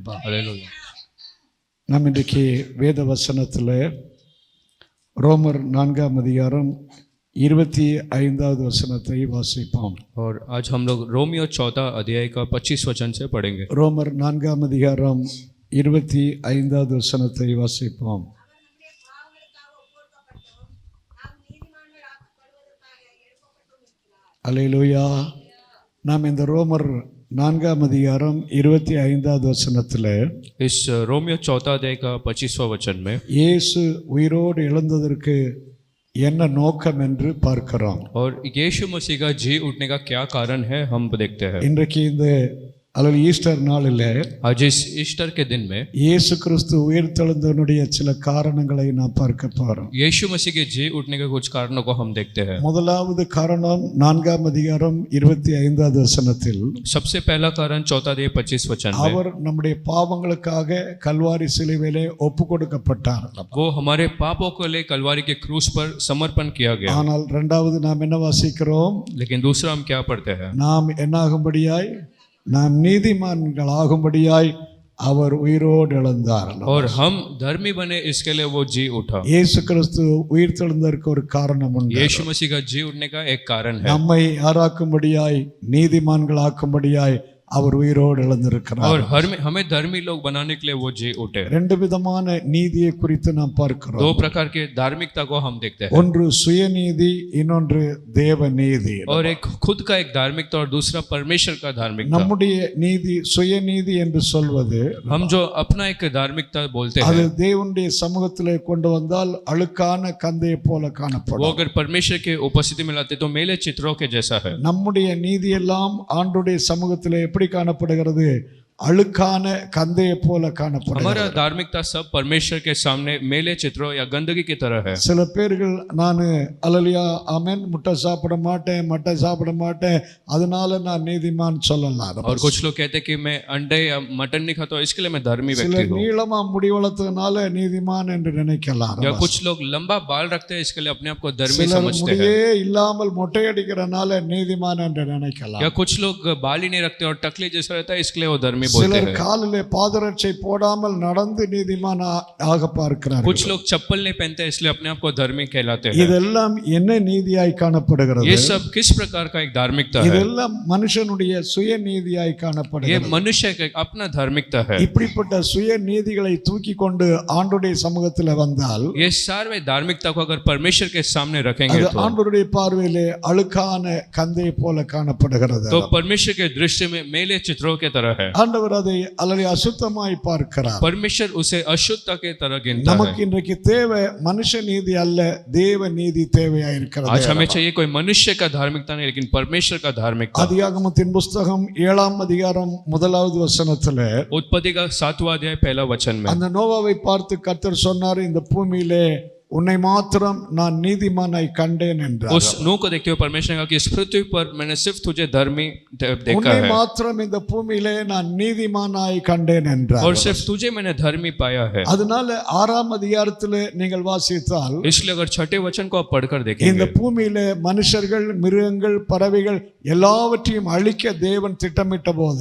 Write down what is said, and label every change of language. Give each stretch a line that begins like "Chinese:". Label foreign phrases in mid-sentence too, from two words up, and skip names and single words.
Hindi: हालेलुया।
Tamil: நாம் இன்றைக்கு வேத வசனத்தில் ரோமர் 4ஆம் அதிகாரம் 25வது வசனத்தை வாசிப்போம்.
Hindi: और आज हम लोग रोमियो 14 अध्याय का 25 वचन से पढ़ेंगे.
Tamil: ரோமர் 4ஆம் அதிகாரம் 25வது வசனத்தை வாசிப்போம். அல்லேலூயா. நாம் இந்த ரோமர் 4ஆம் அதிகாரம் 25வது வசனத்தில்
Hindi: इस रोमियो 14 अध्याय का 25वां वचन में
Tamil: இயேசு உயிரோடு எழுந்ததற்கு என்ன நோக்கம் என்று பார்க்கிறோம்.
Hindi: और यीशु मसीह का जी उठने का क्या कारण है हम देखते हैं.
Tamil: இன்றைக்கு இந்த அல்லது ஈஸ்டர் நாளில்
Hindi: आज इस ईस्टर के दिन में
Tamil: இயேசு கிறிஸ்து உயிர்த்தெழுந்ததனுடைய சில காரணங்களை நாம் பார்க்க போறோம்.
Hindi: यीशु मसीह के जी उठने के कुछ कारणों को हम देखते हैं.
Tamil: முதலாவது காரணம் 4ஆம் அதிகாரம் 25வது வசனத்தில்
Hindi: सबसे पहला कारण 14 अध्याय 25 वचन में
Tamil: அவர் நம்முடைய பாவங்களுக்காக கல்வாரி சிலுவையிலே ஒப்பு கொடுக்கப்பட்டார்.
Hindi: वो हमारे पापों को ले कलवारी के क्रूस पर समर्पण किया गया.
Tamil: ஆனால் இரண்டாவது நாம் என்ன வாசிக்கிறோம்?
Hindi: लेकिन दूसरा हम क्या पढ़ते हैं?
Tamil: நாம் என்னாகும்படியாய், நாம் நீதிமான்களாகும்படியாய் அவர் உயிரோடு எழுந்தார்.
Hindi: और हम धर्मी बने इसके लिए वो जी उठा.
Tamil: இயேசு கிறிஸ்து உயிர்த்தெழுந்ததற்கு ஒரு காரணம் உண்டு.
Hindi: यीशु मसीह का जी उठने का एक कारण है.
Tamil: நம்மை ஆராக்கும்படியாய், நீதிமான்களாக்கும்படியாய் அவர் உயிரோடு எழுந்திருக்கிறார்.
Hindi: और हमें धर्मी लोग बनाने के लिए वो जी उठे.
Tamil: ரெண்டு விதமான நீதியை குறித்து நாம் பார்க்கிறோம்.
Hindi: दो प्रकार के धार्मिकता को हम देखते हैं.
Tamil: ஒன்று சுயநீதி, இன்னொன்று தேவ நீதி.
Hindi: और एक खुद का एक धार्मिकता और दूसरा परमेश्वर का धार्मिकता.
Tamil: நம்முடைய நீதி, சுயநீதி என்று சொல்வது,
Hindi: हम जो अपना एक धार्मिकता बोलते
Tamil: அது
Hindi: हैं
Tamil: தேவனுடைய சமூகத்திலே கொண்டு வந்தால் அழுக்கான கந்தையை போல
Hindi: वो
Tamil: காணப்படும்.
Hindi: अगर परमेश्वर के उपस्थिति में लाते तो मेले चित्रों के जैसा है.
Tamil: நம்முடைய நீதி எல்லாம் ஆண்டவருடைய சமூகத்திலே எப்படி காணப்படுகிறது? அழுக்கான கந்தையை போல காணப்படுகிறது.
Hindi: हमारा धार्मिकता सब परमेश्वर के सामने मेले चित्रों या गंदगी की तरह है.
Tamil: சில பேர்கள் நான் அல்லேலூயா ஆமென் முட்டை சாப்பிட மாட்டேன், மட்டை சாப்பிட மாட்டேன், அதனால நான் நீதிமான் சொல்லலாம்.
Hindi: और कुछ लोग कहते हैं कि मैं अंडे या मटन नहीं खाता इसके लिए मैं धर्मी व्यक्ति
Tamil: சிலர்
Hindi: हूँ.
Tamil: நீளமா முடி வளர்த்ததுனால நீதிமான் என்று நினைக்கலாம்.
Hindi: या कुछ लोग लंबा बाल रखते हैं इसके लिए अपने आप को धर्मी
Tamil: சிலர்
Hindi: समझते हैं.
Tamil: முடியே இல்லாமல் மொட்டை அடிக்கிறனால நீதிமான் என்று நினைக்கலாம்.
Hindi: या कुछ लोग बाल ही नहीं रखते और टकले जैसा रहता है इसके लिए वो धर्मी बोलते
Tamil: சிலர்
Hindi: हैं.
Tamil: காலிலே பாதரட்சை போடாமல் நடந்து நீதிமான் ஆக பார்க்கிறார்கள்.
Hindi: कुछ लोग चप्पल नहीं पहनते इसलिए अपने आप को धर्मी कहलाते हैं.
Tamil: இதெல்லாம் என்ன நீதியாய் காணப்படுகிறது?
Hindi: ये सब किस प्रकार का एक धार्मिकता है?
Tamil: இதெல்லாம் மனுஷனுடைய சுய நீதியாய்
Hindi: ये
Tamil: காணப்படுகிறது.
Hindi: मनुष्य का अपना धार्मिकता है.
Tamil: இப்படிப்பட்ட சுய நீதிகளை தூக்கி கொண்டு ஆண்டவருடைய சமூகத்தில் வந்தால்
Hindi: ये सारे धार्मिकता को अगर परमेश्वर के सामने रखेंगे
Tamil: அது
Hindi: तो
Tamil: ஆண்டவருடைய பார்வையிலே அழுக்கான கந்தை போல காணப்படுகிறது.
Hindi: तो परमेश्वर के दृष्टि में मेले चित्रों के तरह है.
Tamil: ஆண்டவர் அதை அல்லது அசுத்தமாய் பார்க்கிறார்.
Hindi: परमेश्वर उसे अशुद्धता के तरह गिनता
Tamil: நமக்கு
Hindi: है.
Tamil: இன்றைக்கு தேவை மனுஷ நீதி அல்ல, தேவ நீதி தேவையா இருக்கிறது.
Hindi: आज हमें चाहिए कोई मनुष्य का धार्मिकता नहीं लेकिन परमेश्वर का धार्मिकता.
Tamil: ஆதியாகமத்தின் புஸ்தகம் 7ஆம் அதிகாரம் 1வது வசனத்துல
Hindi: उत्पत्ति का 7वां अध्याय पहला वचन में
Tamil: அந்த நோவாவை பார்த்து கர்த்தர் சொன்னார், இந்த பூமியிலே உன்னை மாத்திரம் நான் நீதிமானாய் கண்டேன் என்றார்.
Hindi: उस नूह को देखते हुए परमेश्वर ने कहा कि इस पृथ्वी पर मैंने सिर्फ तुझे धर्मी देखा
Tamil: உன்னை
Hindi: है
Tamil: மாத்திரம் இந்த பூமியிலே நான் நீதிமானாய் கண்டேன் என்றார்.
Hindi: और सिर्फ तुझे मैंने धर्मी पाया है.
Tamil: அதனால 6ஆம் அதிகாரத்திலே நீங்கள் வாசித்தால்
Hindi: इसलिए अगर छठे वचन को आप पढ़कर
Tamil: இந்த
Hindi: देखेंगे
Tamil: பூமியிலே மனுஷர்கள், மிருகங்கள், பறவைகள் எல்லாவற்றையும் அழிக்க தேவன் திட்டமிட்ட போது